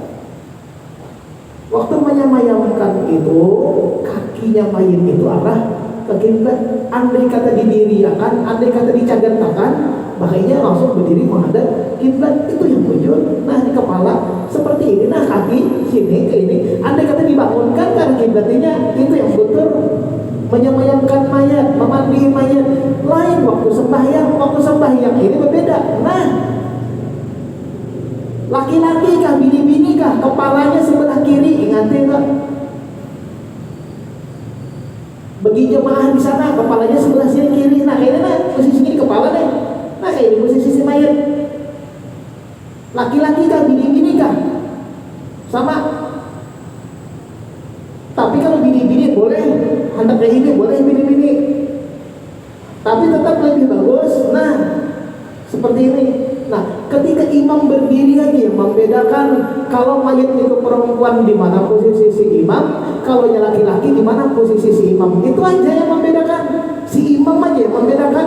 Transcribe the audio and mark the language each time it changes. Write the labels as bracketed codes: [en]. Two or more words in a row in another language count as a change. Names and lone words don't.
[id] Waktu menyamayamkan itu, kakinya mayit itu arah ke kiblat. [bjn] Andai kata didiriakan, andai kata dicagantakan, makanya langsung berdiri menghadap kiblat. [id] Itu yang bujur. Nah di kepala seperti ini, nah kaki sini ke ini. Andai kata dibangunkan karena kiblatnya, itu yang betul. Menyamayamkan mayat, memandi mayat. Lain waktu sembahyang ini berbeda. [bjn] Nah laki-laki kah, bini-bini kah, kepalanya sebelah kiri, ingat tak? [id] Bagi jemaah di sana, kepalanya sebelah sini kiri. Nah ini nah posisi ini kepala nih. Nah ini posisi si mayat. [bjn] Laki-laki kah, bini-bini kah? [id] Sama. [bjn] Tapi kalau bini-bini boleh, hendak kayak ini boleh bini-bini. [id] Tapi tetap lebih bagus. Nah seperti ini. Nah, ketika imam berdiri lagi yang membedakan kalau mayat itu perempuan di mana posisi si imam, kalau laki-laki di mana posisi si imam. Itu aja yang membedakan. Si imam aja yang membedakan.